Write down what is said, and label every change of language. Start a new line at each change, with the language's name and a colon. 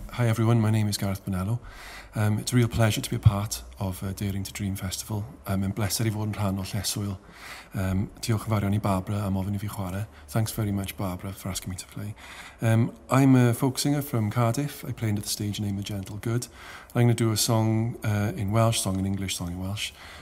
English: Hi everyone, my name is Gareth Bonello. It's a real pleasure to be a part of Daring to Dream Festival.
Welsh: Yn bleser I fod yn rhan o Lleswyl. Diolch yn fawr iawn I Barbara am ofyn I fi chwarae.
English: Thanks very much Barbara for asking me to play. I'm a folk singer from Cardiff. I play under the stage name The Gentle Good. I'm going to do a song in Welsh, song in English, song in Welsh.